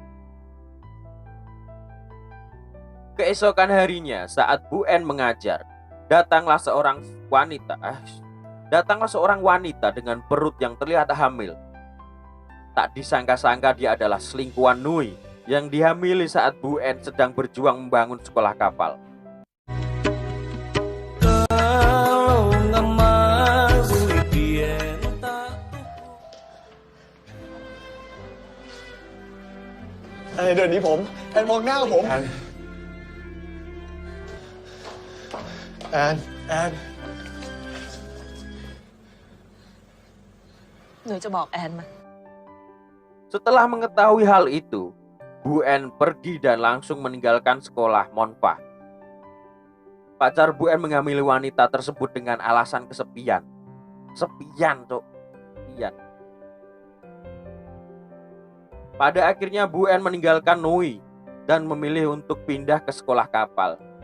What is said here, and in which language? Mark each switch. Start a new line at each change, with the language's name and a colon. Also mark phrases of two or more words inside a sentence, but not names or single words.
Indonesian: Keesokan harinya saat Bu N mengajar, datanglah seorang wanita dengan perut yang terlihat hamil. Tak disangka-sangka dia adalah selingkuhan Nui yang dihamili saat Bu N sedang berjuang membangun sekolah kapal.
Thai: แอนเดินหนีผมแอนมองหน้าผม แอน หนูจะบอกแอนมา
Indonesian: Setelah mengetahui hal itu, Bu N pergi dan langsung meninggalkan sekolah Monpah. Pacar Bu N menghamili wanita tersebut dengan alasan kesepian. Sepian. Pada akhirnya Bu N meninggalkan Nui dan memilih untuk pindah ke sekolah kapal.